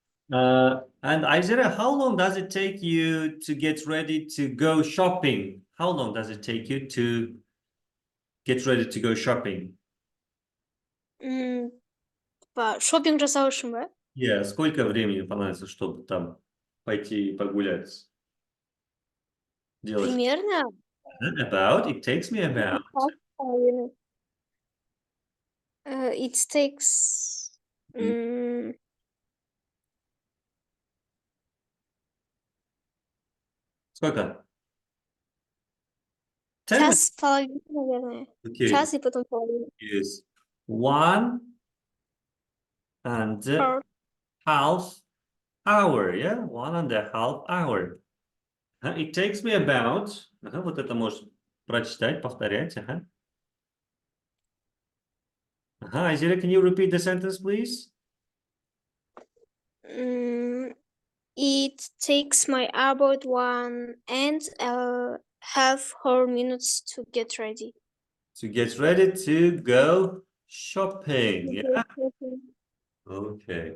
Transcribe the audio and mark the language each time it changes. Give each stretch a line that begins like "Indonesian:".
English: And Ayzera, how long does it take you to get ready to go shopping? How long does it take you to get ready to go shopping?
Kazakh: Шопинг жасау үшін ба?
Russian: Yeah, сколько времени понадобится, чтобы там пойти погулять? Делать. Примерно.
English: About. It takes me about. It takes
Russian: Сколько?
English: 10 minutes.
Russian: час с половиной, наверное.
English: Okay. Час и потом половина. Is 1 and Or half hour, yeah? 1.5 hour. It takes me about.
Russian: Вот это можешь прочитать, повторять.
English: Айзера, can you repeat the sentence, please? it takes my about 1.5 minutes to get ready. To get ready to go shopping. Yeah. Okay.